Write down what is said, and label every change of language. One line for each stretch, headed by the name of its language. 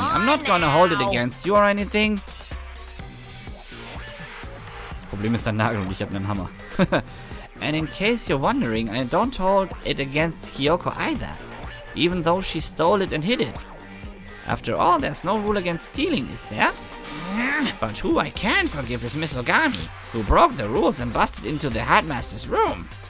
English: I'm not gonna hold it against you or anything.
German: Das Problem ist ein Nagel und ich habe einen Hammer.
English: And in case you're wondering, I don't hold it against Kyoko either. Even though she stole it and hid it. After all, there's no rule against stealing, is there? But who I can forgive is Miss Ogami, who broke the rules and busted into the headmaster's room.